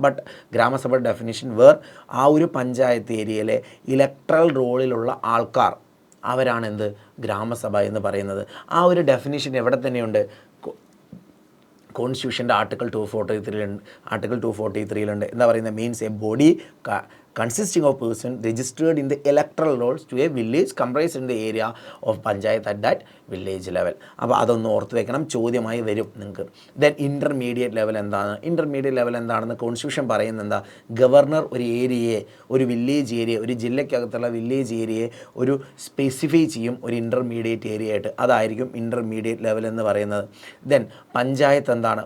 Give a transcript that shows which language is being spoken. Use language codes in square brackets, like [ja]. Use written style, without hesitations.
[ml] But grama sabha definition where ആ ഒരു പഞ്ചായത്ത് ഏരിയയിലെ ഇലക്ട്രൽ റോളിലുള്ള ആൾക്കാർ അവരാണ് എന്ത് ഗ്രാമസഭ എന്ന് പറയുന്നത്. ആ ഒരു ഡെഫിനിഷൻ എവിടെ തന്നെയുണ്ട്? കോൺസ്റ്റിറ്റ്യൂഷൻ്റെ ആർട്ടിക്കിൾ 243 എന്താ പറയുന്നത്? [en] Means a body consisting of person registered in the electoral rolls to a village comprised in the area of Panchayat at that village level. [ml] അപ്പോൾ അതൊന്ന് ഓർത്ത് വെക്കണം, ചോദ്യമായി വരും നിങ്ങൾക്ക്. ദെൻ ഇൻ്റർമീഡിയറ്റ് ലെവൽ എന്താണ്? ഇൻ്റർമീഡിയറ്റ് ലെവൽ എന്താണെന്ന് കോൺസ്റ്റിറ്റ്യൂഷൻ പറയുന്നത് എന്താ? ഗവർണർ ഒരു ഏരിയയെ, ഒരു വില്ലേജ് ഏരിയ, ഒരു ജില്ലയ്ക്കകത്തുള്ള വില്ലേജ് ഏരിയയെ ഒരു സ്പെസിഫൈ ചെയ്യും ഒരു ഇൻ്റർമീഡിയറ്റ് ഏരിയ ആയിട്ട്. അതായിരിക്കും ഇൻ്റർമീഡിയറ്റ് ലെവൽ എന്ന് പറയുന്നത്. ദെൻ പഞ്ചായത്ത് എന്താണ്?